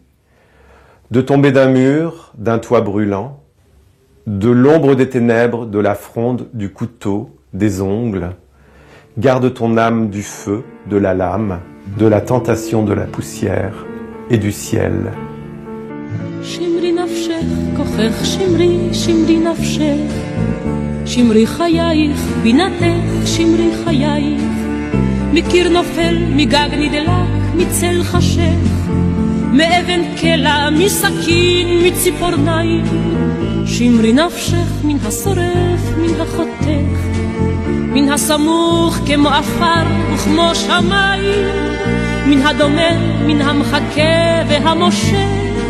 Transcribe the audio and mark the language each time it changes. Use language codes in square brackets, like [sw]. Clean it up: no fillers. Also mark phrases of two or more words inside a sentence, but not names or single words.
[fr] De tomber d'un mur, d'un toit brûlant, de l'ombre des ténèbres, de la fronde, du couteau, des ongles, garde ton âme du feu, de la lame, de la tentation de la poussière et du ciel. » [he] שמרי נפשך, כוחך שמרי, שמרי נפשך, שמרי חייך, בינתך, שמרי חייך, מקיר נופל, מגג נדלק, מצל חשך, מאבן קלע, מסכין, מציפורניים, שמרי נפשך מן השורף, מן החותך, מן הסמוך כמו עפר וכמו שמיים, מן הדומם, מן המחכה והמושך,